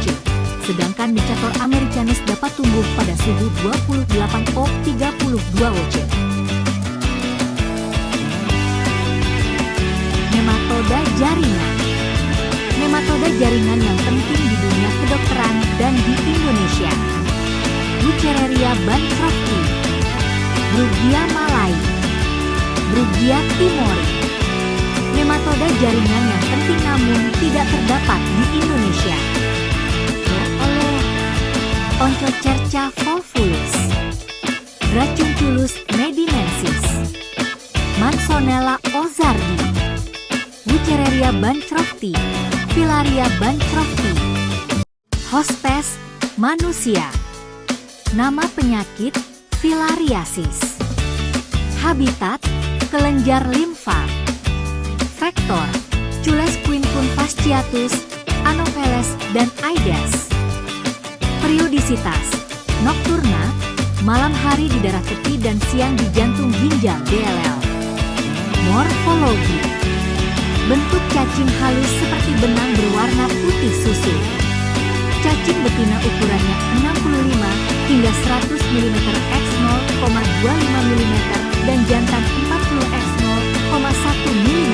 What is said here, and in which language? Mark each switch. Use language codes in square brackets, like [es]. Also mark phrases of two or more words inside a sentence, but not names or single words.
[id] Sedangkan Necator americanus dapat tumbuh pada suhu 28 O, 32 OC. Nematoda jaringan. Nematoda jaringan yang penting di dunia kedokteran dan di Indonesia. Wuchereria bancrofti, Brugia malai, Brugia timori. Nematoda jaringan yang penting namun tidak terdapat di Indonesia. Onchocerca volvulus, Dracunculus medimensis, Mansonella ozardi, Wuchereria bancrofti, Filaria bancrofti. Hospes, manusia. Nama penyakit, filariasis. Habitat, kelenjar limfa. Vektor, Cules quincun fasciatus, Anopheles, dan Aedes. Periodisitas, nokturna, malam hari di darah tepi dan siang di jantung ginjal DLL. Morfologi, bentuk cacing halus seperti benang berwarna putih susu. Cacing betina ukurannya 65 hingga 100 mm x 0,25 mm dan jantan 40 x 0,1 mm.